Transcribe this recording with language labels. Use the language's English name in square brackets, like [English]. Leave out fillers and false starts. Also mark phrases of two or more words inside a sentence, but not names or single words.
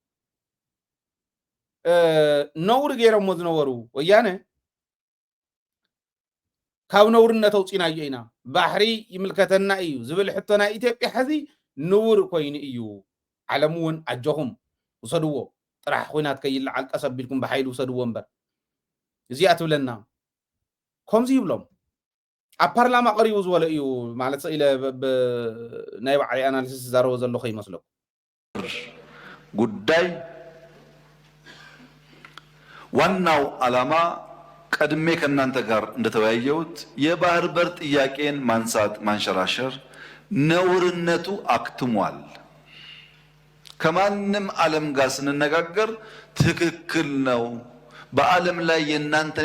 [Tigrinya] ነውሪ ገይሮሞ ዝነበሩ ወያነ ካብ ነውርነት ኣውፂናዮ ኢና ባሕሪ ይምልከተና እዩ ዝብል ሕቶ ናይ ኢትዮጵያ ሕዚ ንውር ኮይኑ እዩ ዓለም እውን ኣጀኹም ውሰድዎ ጥራሕ ኩናት ከይለዓል ቀስ ኣቢልኩም ብሓይሊ ውሰድዎ እምበር እዚኣ ትብለና ከምዚ ይብሎም ኣብ ፓርላማ ቀሪቡ ዝበለ እዩ ማለት ኢለ ናይ ባዕሊ ኣናሊሲስ ዝዛረቦ ዘለኹ ይመስለኩም [Amharic] ጉዳይ ዋናው ዓላማ ቀድሜ ከእናንተ ጋር እንደተወያየሁት የባህር በር ጥያቄን ማንሳት ማንሸራሸር ነውርነቱ አክትሟል። ከማንም ዓለም ጋር ስንነጋገር ትክክል ነው። በዓለም ላይ የእናንተን